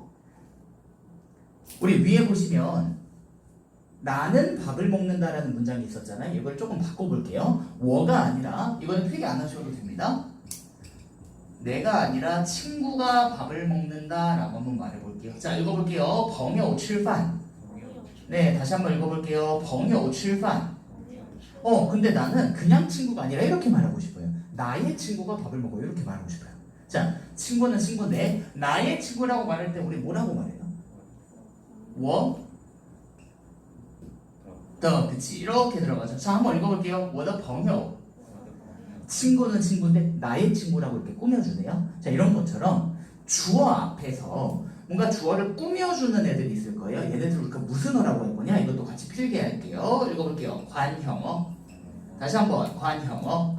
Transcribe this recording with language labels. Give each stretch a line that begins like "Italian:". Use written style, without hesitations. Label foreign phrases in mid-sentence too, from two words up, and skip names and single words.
Korean: 우리 위에 보시면 나는 밥을 먹는다라는 문장이 있었잖아요. 이걸 조금 바꿔볼게요. 워가 아니라 이거는 필기 안 하셔도 됩니다. 내가 아니라 친구가 밥을 먹는다라고 한번 말해볼게요. 자, 읽어볼게요.
Chinese: 朋友吃饭.
Korean: 네, 다시 한번 읽어볼게요.
Chinese: 朋友吃饭.
Korean: 근데 나는 그냥 친구가 아니라 이렇게 말하고 싶어요. 나의 친구가 밥을 먹어요. 이렇게 말하고 싶어요. 자, 친구는 친구인데 나의 친구라고 말할 때 우리 뭐라고 말해요?
Chinese: 我的,
Korean: 그치? 이렇게 들어가죠. 자, 한번 읽어볼게요.
Chinese: 我的朋友.
Korean: 친구는 친구인데 나의 친구라고 이렇게 꾸며주네요. 자, 이런 것처럼 주어 앞에서 뭔가 주어를 꾸며주는 애들이 있을 거예요. 얘네들 우리가 무슨 어라고 할 거냐? 이것도 같이 필기할게요. 읽어볼게요. 관형어. 다시 한번 관형어.